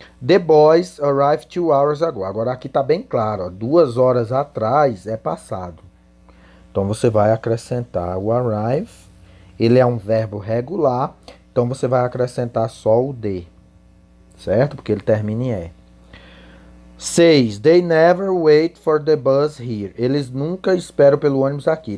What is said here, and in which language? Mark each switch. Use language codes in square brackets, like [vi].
[en] The boys arrived 2 hours ago. [pt] Agora aqui tá bem claro, ó, 2 horas atrás é passado. Então você vai acrescentar o arrive. Ele é um verbo regular, então você vai acrescentar só o D, certo? Porque ele termina em E. 6. [en] They never wait for the bus here. [pt] Eles nunca esperam pelo ônibus aqui.